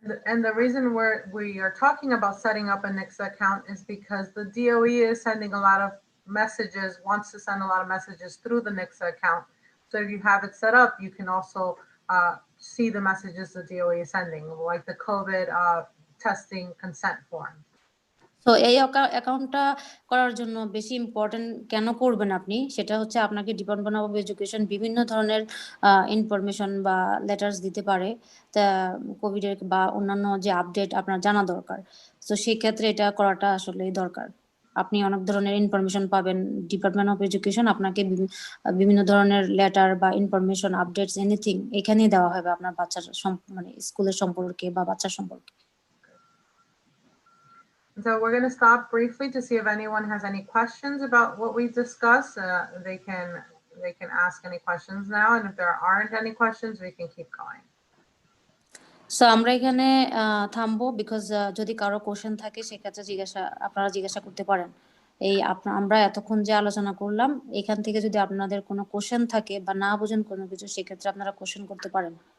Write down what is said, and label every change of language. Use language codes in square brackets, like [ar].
[en] And the reason we are talking about setting up a Nexa account is because the DOE is sending a lot of messages, wants to send a lot of messages through the Nexa account. So if you have it set up, you can also see the messages the DOE is sending, like the COVID testing consent form. [bn] তো এই অ্যাকাউন্টটা করার জন্য বেশি important কেন করবেন আপনি, সেটা হচ্ছে আপনাকে ডিপার্টমেন্ট অফ এডুকেশন বিভিন্ন ধরনের ইনফরমেশন বা লেটার্স দিতে পারে, তা কোভিডের বা অন্যান্য যে আপডেট আপনার জানা দরকার। তো সেই ক্ষেত্রে এটা করাটা আসলেই দরকার। আপনি অনেক ধরনের ইনফরমেশন পাবেন, ডিপার্টমেন্ট অফ এডুকেশন আপনাকে বিভিন্ন ধরনের লেটার বা ইনফরমেশন, আপডেটস, এনিথিং এখানেই দেওয়া হবে আপনার বাচ্চার মানে স্কুলের সম্পর্কে বা বাচ্চার সম্পর্কে। [en] So we're going to stop briefly to see if anyone has any questions about what we discussed. They can ask any questions now, and if there aren't any questions, we can keep going. [bn] So আমরা এখানে থামবো, because যদি কারো question থাকে সেক্ষেত্রে আপনারা জিজ্ঞাসা করতে পারেন। আমরা এতক্ষণ যে আলোচনা করলাম এখান থেকে যদি আপনাদের কোনো কোশ্চেন থাকে বা না বুঝেন কোনো কিছু, সেক্ষেত্রে আপনারা কোশ্চেন করতে পারেন।